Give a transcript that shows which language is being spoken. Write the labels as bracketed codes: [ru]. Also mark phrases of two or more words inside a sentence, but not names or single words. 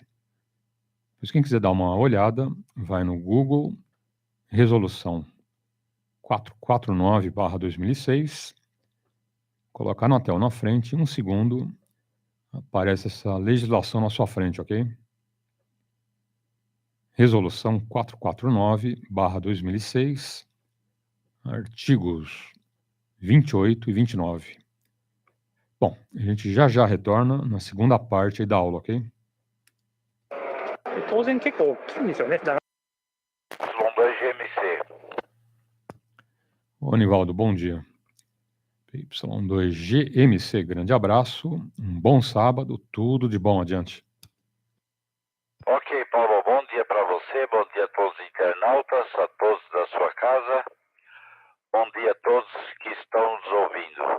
[pt] Pois quem quiser dar uma olhada, vai no Google, resolução 449/2006, colocar na tela na frente, 1 segundo, aparece essa legislação na sua frente, ok? Resolução 449/2006, artigos 28 e 29. Bom, a gente já retorna na segunda parte aí da aula, ok? [ja] 当然結構大きいんですよね。だから [pt] Y2GMC. Ô, Nivaldo, bom dia. PY2GMC, grande abraço, um bom sábado, tudo de bom adiante. Ok, Paulo, bom dia para você, bom dia a todos os internautas, a todos da sua casa, bom dia a todos que estão nos ouvindo.